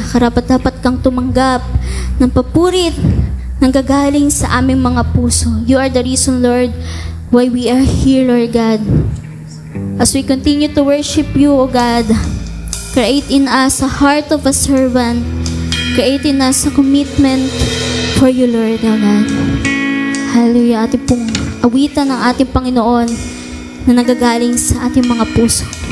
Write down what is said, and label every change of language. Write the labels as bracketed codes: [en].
[tl] Karapat-dapat kang tumanggap ng papurit ng gagaling sa aming mga puso. [en] You are the reason, Lord, why we are here, Lord God. As we continue to worship you, O God, create in us a heart of a servant. Create in us a commitment for you, Lord, O God. Hallelujah. [tl] Ating pong awitan ng ating Panginoon na nagagaling sa ating mga puso.